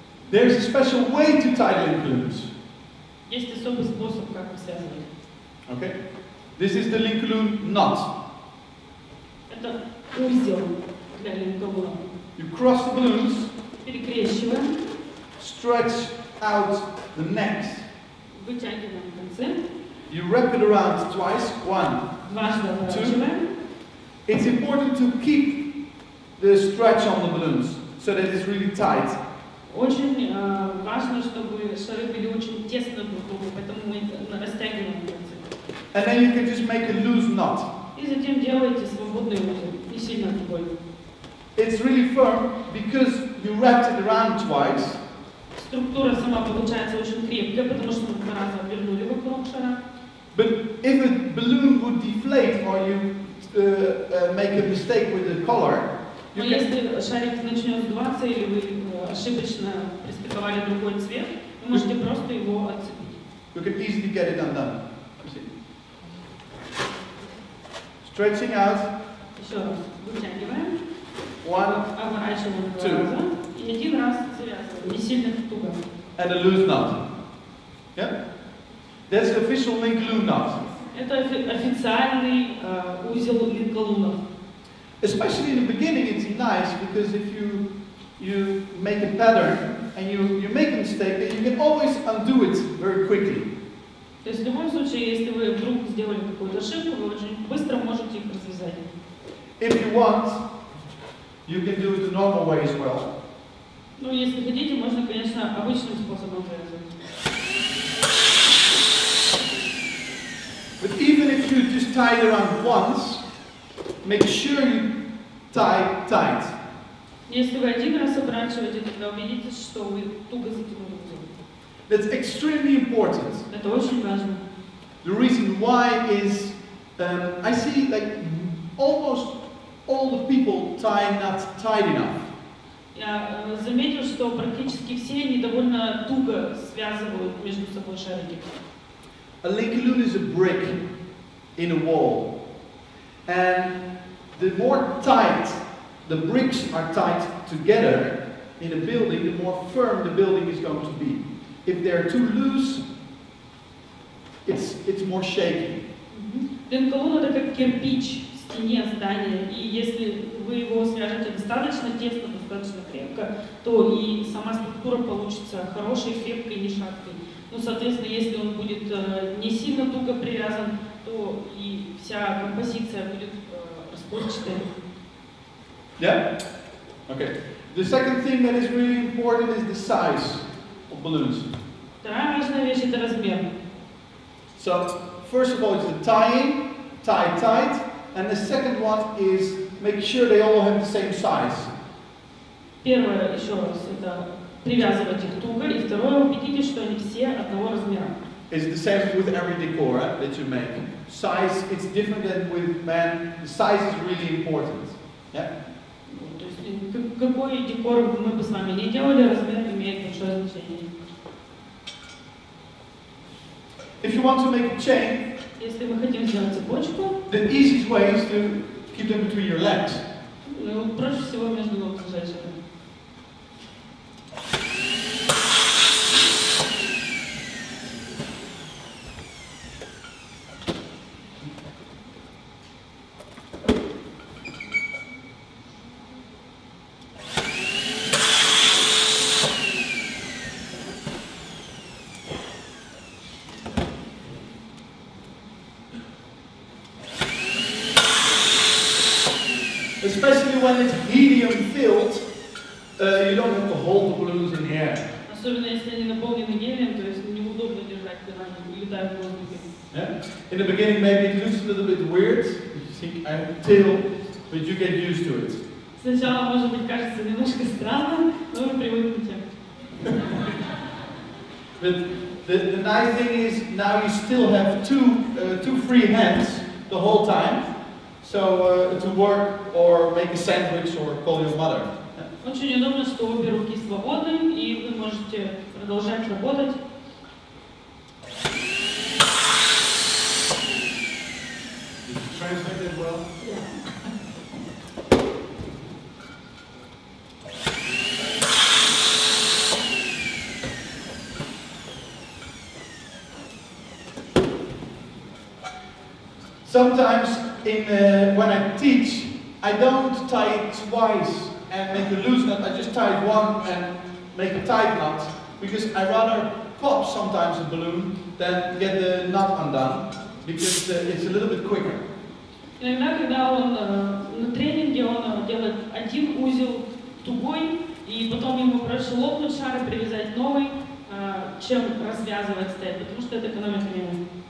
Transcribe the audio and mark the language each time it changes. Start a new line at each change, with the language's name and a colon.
English: There's a special way to tie link balloons.
Russian: Есть особый способ, как вы связываете.
English: Okay. This is the link balloon knot.
Russian: Это узел для линколона.
English: You cross the balloons.
Russian: Перекрещиваем.
English: Stretch out the neck.
Russian: Вытягиваем концы.
English: You wrap it around twice. 1,
Russian: Дважды
English: 2.
Russian: оборачиваем.
English: It's important to keep the stretch on the balloons so that it's really tight.
Russian: Очень важно, чтобы шары были очень тесно друг к другу, поэтому мы растягиваем концы.
English: And then you can just make a loose knot.
Russian: И затем делаете свободный узел, не сильно тугой.
English: It's really firm because you wrapped it around twice.
Russian: Структура сама получается очень крепкая, потому что мы 2 раза обернули вокруг шара.
English: But if a balloon would deflate or you make a mistake with the color,
Russian: Но если шарик начнет сдуваться или вы ошибочно пристыковали другой цвет, вы можете просто его отцепить.
English: you can easily get it undone. Stretching out.
Russian: Еще раз вытягиваем.
English: 1,
Russian: Оборачиваем 2 раза. И 1 раз завязываем, не сильно туго.
English: and a loose knot. Yeah? That's the official link-loon knot.
Russian: Это официальный узел линколунов.
English: Especially in the beginning, it's nice because if you make a pattern and you make a mistake, then you can always undo it very quickly.
Russian: То есть в любом случае, если вы вдруг сделали какую-то ошибку, вы очень быстро можете их развязать.
English: If you want, you can do it the normal way as well.
Russian: Ну, если хотите, можно, конечно, обычным способом завязывать.
English: But even if you just tie it around once, make sure you tie tight.
Russian: Если вы 1 раз оборачиваете, тогда убедитесь, что вы туго затянули узел.
English: That's extremely important.
Russian: Это очень важно.
English: The reason why is I see like almost all the people tie not tight enough.
Russian: Я заметил, что практически все они довольно туго связывают между собой шарики.
English: A link-loon is a brick in a wall, and the more tight the bricks are tied together in a building, the more firm the building is going to be. If they're too loose, it's more shaky.
Russian: Линколун это как кирпич в стене здания, и если вы его свяжете достаточно тесно, достаточно крепко, то и сама структура получится хорошей, крепкой, не шаткой. Ну, соответственно, если он будет не сильно туго привязан, то и вся композиция будет расплывчатой.
English: Yeah? Okay. The second thing that is really important is the size of balloons.
Russian: Вторая важная вещь это размер.
English: So, first of all, it's the tying, tie tight, and the second one is make sure they all have the same size.
Russian: Первое, еще раз, это привязывать их туго, и второе, убедитесь, что они все одного размера.
English: It's the same with every decor that you make. Size, it's different than with men. The size is really important. Yeah?
Russian: То есть, какой декор мы бы с вами не делали, размер имеет большое значение.
English: If you want to make a chain,
Russian: если мы хотим сделать цепочку,
English: the easiest way is to keep them between your legs.
Russian: Ну, проще всего между ног держать это.
English: Especially when it's helium-filled, you don't have to hold the balloons in the air.
Russian: Особенно если они наполнены гелием, то есть неудобно держать, когда они летают в воздухе.
English: Yeah? In the beginning, maybe it looks a little bit weird. You think I have a tail, but you get used to it.
Russian: Сначала, может быть, кажется немножко странно, но вы привыкнете.
English: But the nice thing is now you still have two free hands the whole time. So to work or make a sandwich or call your mother.
Russian: Очень удобно, что обе руки свободны, и вы можете продолжать работать.
English: Did you translate that well? Yeah. Sometimes when I teach, I don't tie it twice and make a loose knot. I just tie it one and make a tight knot because I rather pop sometimes a balloon than get the knot undone because it's a little bit quicker.
Russian: Иногда, когда он на тренинге, он делает один узел тугой, и потом ему проще лопнуть шар и привязать новый, чем развязывать степ, потому что это экономит время.